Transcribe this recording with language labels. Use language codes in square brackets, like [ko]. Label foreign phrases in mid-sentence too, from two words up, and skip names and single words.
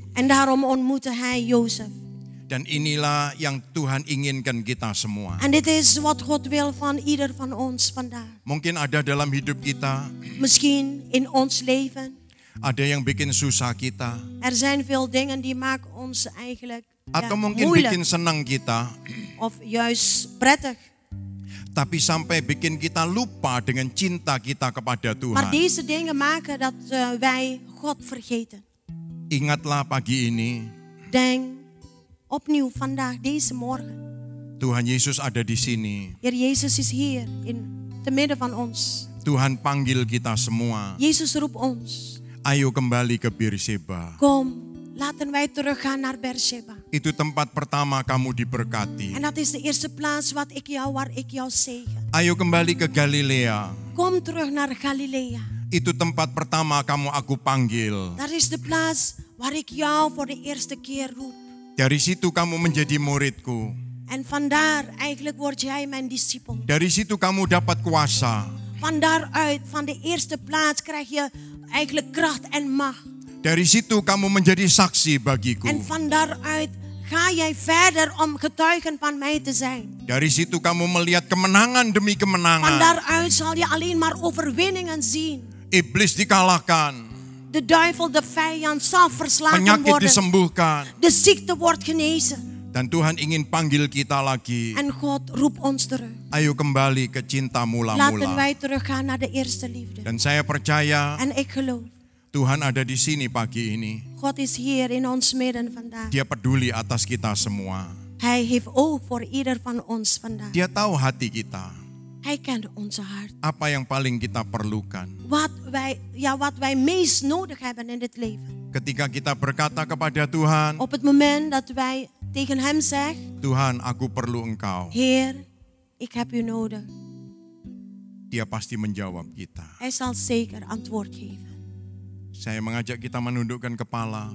[nl] En daarom ontmoette hij Jozef. [id] Dan inilah yang Tuhan inginkan kita semua. [nl] En dit is wat God wil van ieder van ons vandaag. [id] Mungkin ada dalam hidup kita, [nl] Misschien in ons leven. [id] ada yang bikin susah kita. [nl] Er zijn veel dingen die maken ons eigenlijk [id] Atau mungkin [nl] moeilijk. [id] bikin senang kita. [nl] Of juist prettig. [id] Tapi sampai bikin kita lupa dengan cinta kita kepada [nl] Maar [id] Tuhan. [nl] deze dingen maken dat wij God vergeten. [id] Ingatlah pagi ini, [nl] Denk opnieuw vandaag, deze morgen. [id] Tuhan Yesus ada di sini. [nl] Heer Jezus is hier in te midden van ons. [id] Tuhan panggil kita semua. [nl] Jezus roept ons. [id] Ayo kembali ke Beersheba. [nl] Kom, laten wij teruggaan naar Beersheba. [id] Itu tempat pertama kamu diberkati. [nl] En dat is de eerste plaats waar ik jou zegen. [id] Ayo kembali ke Galilea. [nl] Kom terug naar Galilea. [id] Itu tempat pertama kamu aku panggil. [nl] Dat is de plaats waar ik jou voor de eerste keer roep. [id] Dari situ kamu menjadi muridku. [nl] En vandaar eigenlijk word jij mijn discipel. [id] Dari situ kamu dapat kuasa. [nl] Van daaruit, van de eerste plaats krijg je eigenlijk kracht en macht. [id] Dari situ kamu menjadi saksi bagiku. [nl] En van daaruit ga jij verder om getuigen van mij te zijn. [id] Dari situ kamu melihat kemenangan demi [nl] Van [id] kemenangan. [nl] daaruit zal je alleen maar overwinningen zien. [id] Iblis dikalahkan. [nl] De duivel, de vijand zal verslagen [id] Penyakit [nl] worden. [id] disembuhkan. [nl] De ziekte wordt genezen. [id] Dan Tuhan ingin panggil kita lagi. [nl] En God roept ons terug. [id] Ayo kembali ke cinta [nl] Laten [id] mula-mula. [nl] wij teruggaan naar de eerste liefde. [id] Dan saya percaya [nl] En ik geloof, [id] Tuhan ada di sini pagi ini. [nl] God is hier in ons midden vandaag. [id] Dia peduli atas kita semua. [nl] Hij heeft oog voor ieder van ons vandaag. [id] Dia tahu hati kita. [nl] Hij kent onze hart. [id] Apa yang paling kita perlukan. [nl] Wat wij meest nodig hebben in dit leven. [id] Ketika kita berkata kepada Tuhan, [nl] Op het moment dat wij tegen hem zeggen, [id] Tuhan aku perlu Engkau. [nl] Heer, ik heb u nodig. [id] Dia pasti menjawab kita. [nl] Hij zal zeker antwoord geven. [id] Saya mengajak kita menundukkan kepala.